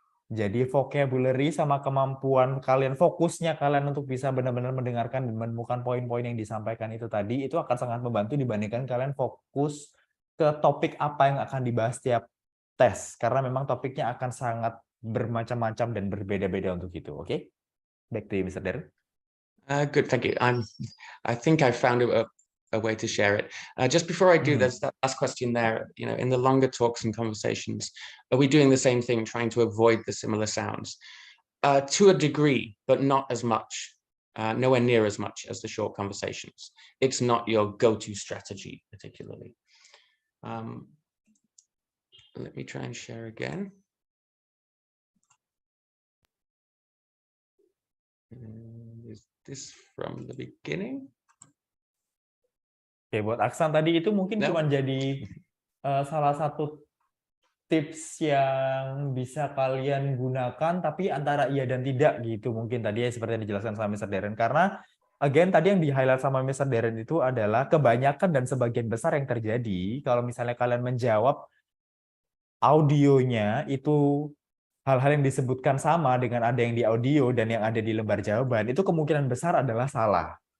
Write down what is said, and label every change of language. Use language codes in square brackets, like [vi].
[id] Jadi vocabulary sama kemampuan kalian, fokusnya kalian untuk bisa benar-benar mendengarkan dan menemukan poin-poin yang disampaikan itu tadi, itu akan sangat membantu dibandingkan kalian fokus ke topik apa yang akan dibahas tiap tes. Karena memang topiknya akan sangat bermacam-macam dan berbeda-beda untuk itu. [en] Oke? Back to you, Mr. Darren. Good, thank you. I think I found a way to share it. Just before I do, there's that last question there. You know, in the longer talks and conversations, are we doing the same thing, trying to avoid the similar sounds? To a degree, but not as much, nowhere near as much as the short conversations. It's not your go-to strategy, particularly. Let me try and share again. Is this from the beginning? [id] Oke, buat Aksan tadi itu mungkin [en] No. [id] cuma jadi salah satu tips yang bisa kalian gunakan, tapi antara iya dan tidak gitu mungkin tadi ya, seperti yang dijelaskan sama Mr. Darren. Karena again tadi yang di-highlight sama Mr. Darren itu adalah kebanyakan dan sebagian besar yang terjadi kalau misalnya kalian menjawab audionya itu hal-hal yang disebutkan sama dengan ada yang di audio dan yang ada di lembar jawaban, itu kemungkinan besar adalah salah.